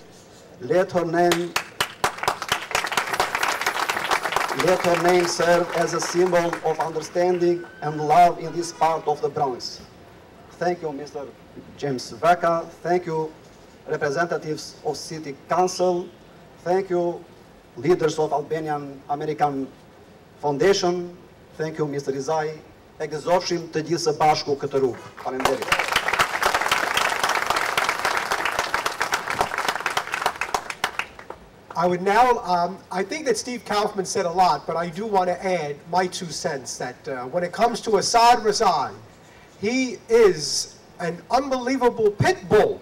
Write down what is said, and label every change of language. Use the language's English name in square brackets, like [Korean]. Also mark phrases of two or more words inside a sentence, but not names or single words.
[English] Let her name serve as a symbol of understanding and love in this part of the Bronx. Thank you, Mr. James Vaca. Thank you, representatives of City Council. Thank you, leaders of Albanian American Foundation. Thank you, Mr. Rizaj. [Albanian] E gëzofshim të gjithë së bashku këtë rrugë. Faleminderit. [English] I would now, I think that Steve Kaufman said a lot, but I do want to add my 2 cents that when it comes to Assad Rizaj, he is an unbelievable pit bull.